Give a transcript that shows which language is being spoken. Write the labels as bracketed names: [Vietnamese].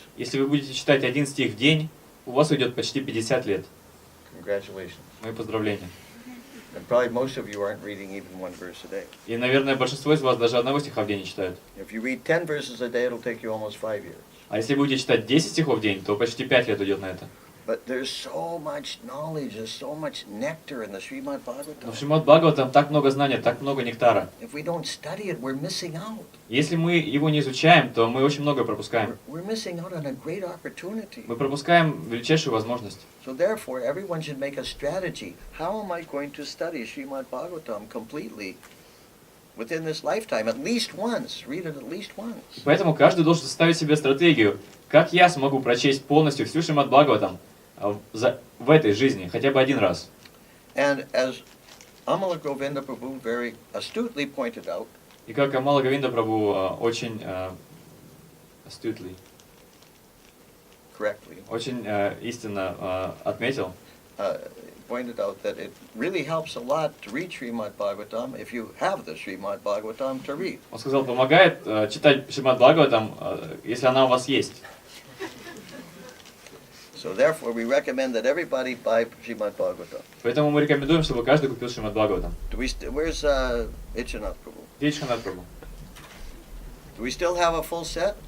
[Russian] Если вы будете читать один стих в день, у вас уйдет почти 50 лет. [English] Congratulations. [Russian] Мои поздравления. [English] And probably most of you aren't reading even one verse a day. [Russian] И, наверное, большинство из вас даже одного стиха в день не читают. [English] If you read 10 verses a day, it'll take you almost 5 years. [Russian] А если будете читать 10 стихов в день, то почти 5 лет уйдет на это. [English] But there's so much knowledge, there's so much nectar in the Srimad [Russian] Но [English] Bhagavatam. [Russian] в Шримад Бхагаватам так много знаний, так много нектара. [English] If we don't study it, we're missing out. [Russian] Если мы его не изучаем, то мы очень многое пропускаем. [English] We're missing out on a great opportunity. [Russian] Мы пропускаем величайшую возможность. [English] So therefore, everyone should make a strategy. How am I going to study Srimad Bhagavatam completely within this lifetime? At least once. Read it at least once. [Russian] Поэтому каждый должен составить себе стратегию, как я смогу прочесть полностью всю Шримад Бхагаватам в этой жизни, хотя бы один раз. [English] And as Amala Govinda Prabhu very astutely pointed out, [Russian] И как Амала Говинда Прабху очень [English] astutely, correctly, [Russian] очень истинно отметил, [English] pointed out that it really helps a lot to read Srimad Bhagavatam if you have the Srimad Bhagavatam to read. [Russian] он сказал, помогает читать Шримад Бхагаватам, если она у вас есть. [English] So therefore, we recommend that everybody buy Srimad Bhagavatam. [Russian] Поэтому мы рекомендуем, чтобы каждый купил Шримад Бхагаватам. [English] Where's Ichanath Prabhu? [Russian] Где Ичханат Прабху? [English] Do we still have a full set,